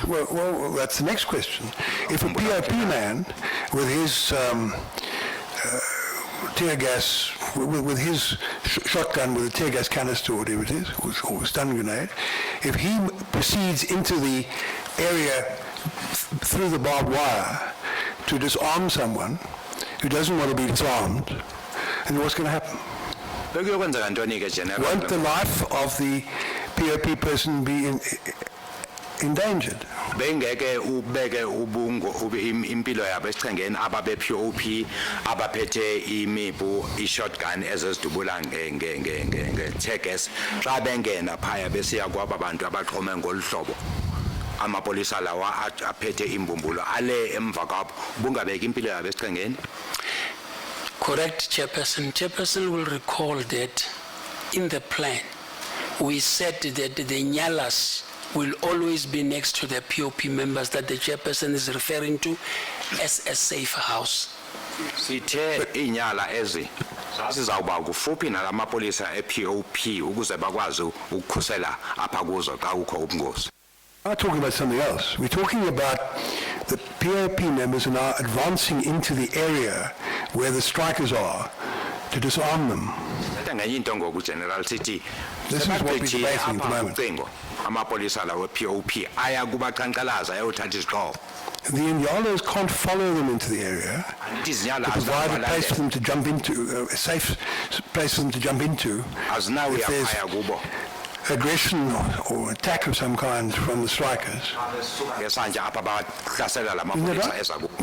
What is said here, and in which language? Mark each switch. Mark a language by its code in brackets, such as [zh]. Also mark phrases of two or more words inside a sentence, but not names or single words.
[en] Well, that's the next question. If a POP man with his tear gas, with his shotgun with a tear gas canister or whatever it is, or stun grenade, if he proceeds into the area through the barbed wire to disarm someone who doesn't want to be disarmed, then what's going to happen? [xh] Bekuyokwenzeka ntoni ke General? [en] Won't the life of the POP person be endangered? [xh] Bengeke ubeke impilo yabo esichengeni ababe POP abaphethe imipu ishotgun ezezidubula nge gas xa bengena phaya besiya kwaba bantu abaqhome ngolhlobo amapolisa lawa aphethe imbumbulo ale emva kwabo bungabeki impilo yabo esichengeni. [en] Correct, Chairperson. Chairperson will recall that in the plan, we said that the nyalas will always be next to the POP members that the chairperson is referring to as a safe house. [xh] Sithe inyala ezi sizawuba kufuphi nalamapolisa ePOP ukuze bakwazi ukukhusela apha kuzo xa kukho ubungozi. [en] We're not talking about something else. We're talking about the POP members are now advancing into the area where the strikers are to disarm them. General City. This is what we're debating at the moment. [xh] Amapolisa lawo POP aya kubaqhankqalaza ayothatha izixhobo. [en] The Inyalas can't follow them into the area to provide a place for them to jump into, a safe place for them to jump into if there's aggression or attack of some kind from the strikers. Isn't that right?